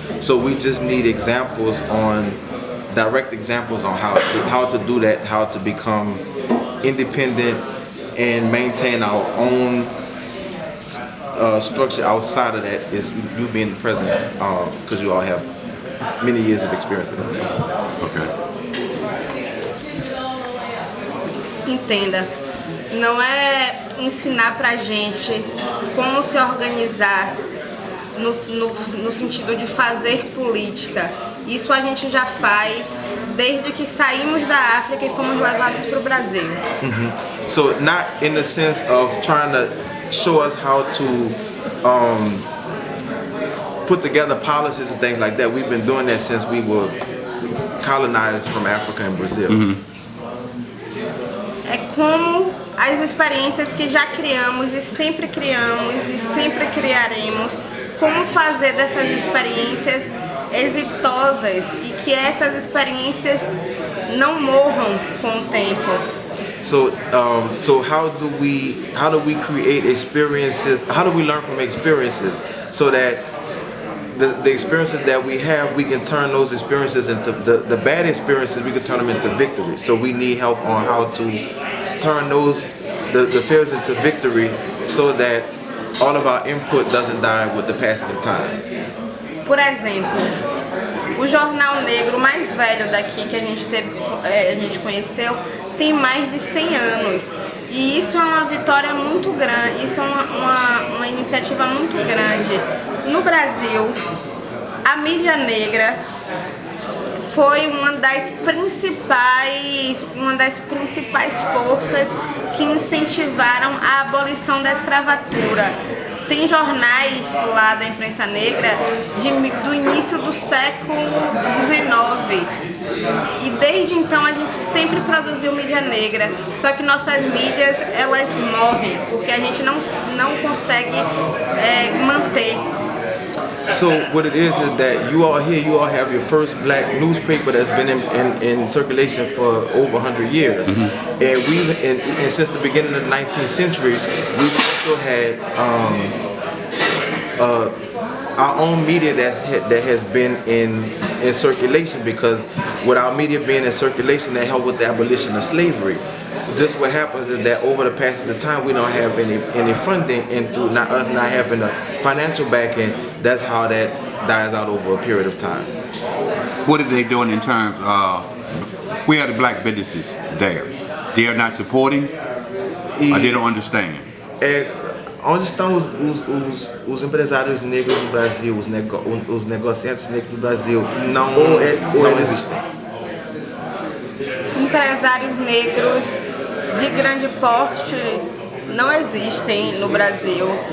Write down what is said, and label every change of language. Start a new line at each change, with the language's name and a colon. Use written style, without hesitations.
English: So we just need examples direct examples on how to do that, how to become independent and maintain our own structure outside of that, is you being the president, because you all have many years of experience with that. Okay.
Portuguese: Entenda, não é ensinar pra gente como se organizar no sentido de fazer política. Isso a gente já faz desde que saímos da África e fomos levados para o Brasil.
English: So not in the sense of trying to show us how to put together policies and things like that. We've been doing that since we were colonized from Africa and Brazil.
Portuguese: É como as experiências que já criamos e sempre criaremos, como fazer dessas experiências exitosas e que essas experiências não morram com o tempo.
English: So how do we create experiences? How do we learn from experiences so that the experiences that we have, we can turn those experiences into the bad experiences, we can turn them into victory. So we need help on how to turn the failures into victory, so that all of our input doesn't die with the passage of time.
Portuguese: Por exemplo, o jornal negro mais velho daqui que a gente conheceu tem mais de 100 anos. E isso é uma vitória muito grande, isso é uma iniciativa muito grande. No Brasil, a mídia negra foi uma das principais forças que incentivaram a abolição da escravatura. Tem jornais lá da imprensa negra do início do século XIX. E desde então a gente sempre produziu mídia negra. Só que nossas mídias, elas morrem, porque a gente não consegue manter.
English: So what it is that you all here, you all have your first black newspaper that's been in circulation for over 100 years, and and since the beginning of the 19th century, we've also had our own media that has been in circulation, because with our media being in circulation, that helped with the abolition of slavery. Just what happens is that over the passage of time, we don't have any funding, and through us not having a financial backing, that's how that dies out over a period of time. What are they doing in terms of where are the black businesses there? They are not supporting, or they don't understand?
Portuguese: Onde estão os empresários negros do Brasil, os negociantes negros do Brasil? Não existem. Empresários negros de grande porte não existem no Brasil.